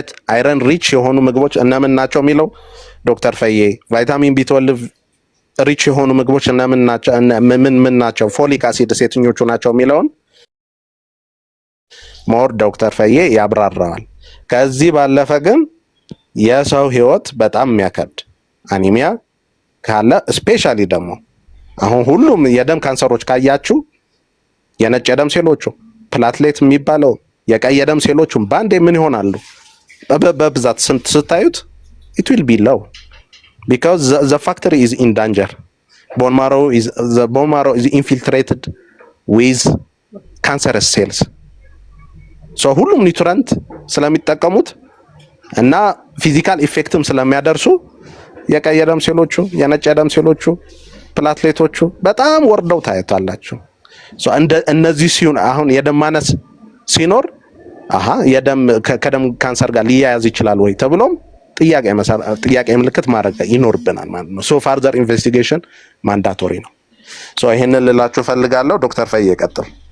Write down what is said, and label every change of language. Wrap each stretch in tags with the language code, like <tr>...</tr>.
<am>አይረን ሪች የሆኑ ምግቦች እነምን ናቸው የሚለው ዶክተር ፈዬ ቫይታሚን ቢ12 ሪች የሆኑ ምግቦች እነምን ናቸው ምን ናቸው፣ ፎሊክ አሲድ የትኞቹ ናቸው የሚለውን ሞር ዶክተር ፈዬ ያብራራዋል። ከዚህ ባለፈ ግን የሰው ህይወት በጣም የሚያከብድ አኒሚያ ካለ ስፔሻሊ ደግሞ አሁን ሁሉም የደም ካንሰሮች ካያችሁ የነጭ የደም ሴሎቹ ፕላትሌት የሚባለው የቀይ የደም ሴሎቹ ባንዴ ምን ይሆናሉ? በብዛት ስታዩት</am> <en>it will be low because the factory is in danger. Bone marrow is infiltrated with cancerous cells.</en> <am>so ሁሉም ኒውትረንት ስለሚጠቀሙት እና ፊዚካል ኢፌክትም ስለሚያደርሱ የቀይ የደም ሴሎቹ የነጭ የደም ሴሎቹ ፕላትሌቶቹ በጣም ወርደው ታያታላችሁ። እነዚህ ሲሆን አሁን የደም ማነስ ሲኖር የደም ከደም ካንሰር ጋር ሊያያዝ ይችላል ወይ ተብሎም ጥያቄ ምልክት ማድረግ ይኖርብናል ማለት ነው። ሶ ፋርዘር ኢንቨስቲጌሽን ማንዳቶሪ ነው። ሶ ይሄንን ልላችሁ ፈልጋለሁ። ዶክተር ፈዬ ቀጥል።</am>